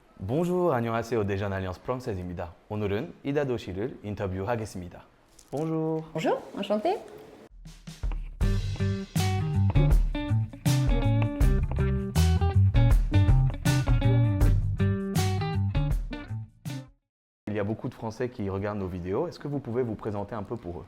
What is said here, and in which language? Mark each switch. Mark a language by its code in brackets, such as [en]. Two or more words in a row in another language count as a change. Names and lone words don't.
[fr] Bonjour, [ko] 안녕하세요. 대전 알리언스 프랑세즈입니다. 오늘은 이다도 씨를 인터뷰하겠습니다. [fr] Bonjour. Bonjour, enchantée. Il y a beaucoup de Français qui regardent nos vidéos. Est-ce que vous pouvez vous présenter un peu pour eux?